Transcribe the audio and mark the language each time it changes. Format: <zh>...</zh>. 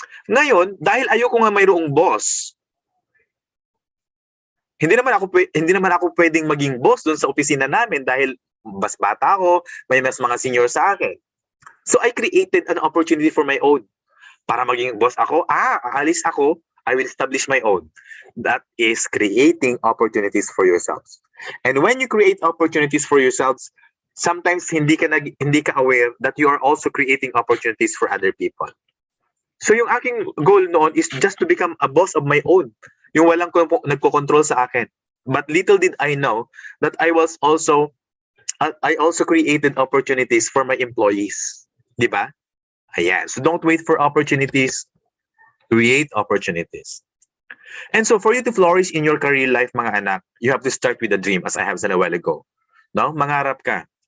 <tl>Ngayon, dahil ayoko nga mayroong boss, hindi naman ako pwedeng maging boss doon sa opisina namin dahil mas bata ako, may mas mga senior sa akin.</tl> <en>So I created an opportunity for my own.</en> <tl>Para maging boss ako, aalis ako,</tl> <en>I will establish my own. That is creating opportunities for yourselves. And when you create opportunities for yourselves, sometimes</en> <tl>hindi ka</tl> <en>aware that you are also creating opportunities for other people. So</en> <tl>yung aking</tl> <en>goal</en> <tl>noon</tl> <en>is just to become a boss of my own.</en> <tl>Yung walang nagko-control sa akin.</tl> <en>But little did I know that I also created opportunities for my employees.</en> <tl>Di ba? Ayan.</tl> <en>So don't wait for opportunities. Create opportunities. And so for you to flourish in your career life,</en> <tl>mga anak,</tl> <en>you have to start with a dream, as I have said a while ago. No?</en> <tl>Mangarap ka.</tl>